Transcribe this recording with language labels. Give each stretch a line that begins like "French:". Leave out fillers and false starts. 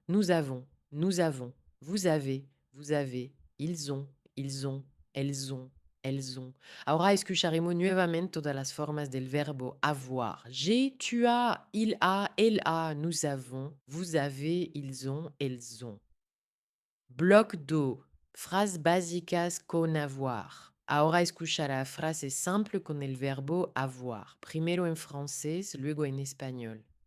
French: Nous avons, vous avez, ils ont, elles ont, elles ont.
Spanish: Ahora escucharemos nuevamente todas las formas del verbo avoir.
French: J'ai, tu as, il a, elle a, nous avons, vous avez, ils ont, elles ont.
Spanish: Bloc do. Frases básicas con avoir. Ahora escuchará frases simples con el verbo avoir. Primero en francés, luego en español.